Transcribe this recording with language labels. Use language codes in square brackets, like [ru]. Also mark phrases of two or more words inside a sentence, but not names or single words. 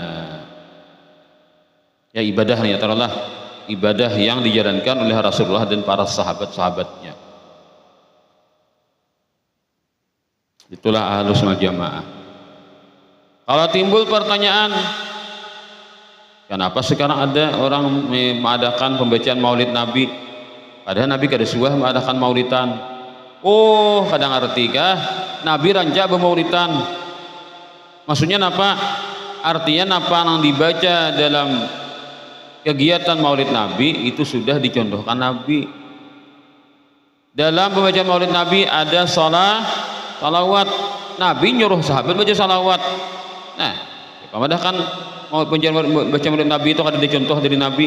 [id] Ya ibadahnya taruhlah ibadah yang dijalankan oleh Rasulullah dan para sahabat-sahabatnya. Itulah ahlus sunnah jamaah. Kalau timbul pertanyaan, kenapa sekarang ada orang mengadakan pembacaan maulid Nabi, [bjn] padahal Nabi kada suah mengadakan maulidan? Oh, kadang ngerti kah? Nabi rancak bermaulidan. [id] Maksudnya apa? Artinya apa yang dibaca dalam kegiatan maulid Nabi itu sudah dicontohkan Nabi. Dalam pembacaan maulid Nabi ada salawat. Nabi nyuruh sahabat baca salawat. Nah, padahal mau baca maulid Nabi itu ada dicontoh dari Nabi.